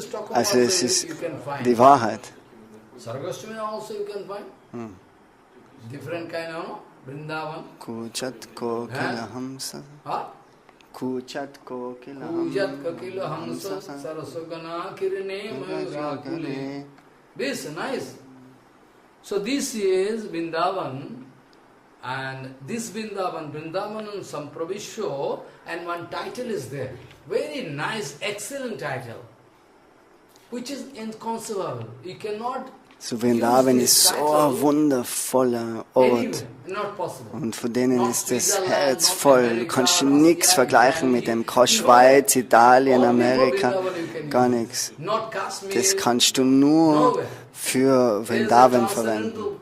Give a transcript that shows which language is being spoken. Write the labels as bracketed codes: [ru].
[de] Also es ist die Wahrheit. [en] Sargastami also you can find. Different kind of Vrindavan. [sa] Kuchat ko kila hamsa. Kuchat ko kila hamsa. Sarasvati kirne mayurakule. [en] This is nice. So this is Vrindavan, and this Vrindavan and Sampravishyo, and one title is there. Very nice, excellent title, which is inconceivable. You cannot. [de] So Vrindavan ist so ein wundervoller Ort und von denen ist das Herz voll. Du kannst nichts vergleichen mit dem Schweiz, Italien, Amerika, gar nichts. Das kannst du nur für Vrindavan verwenden.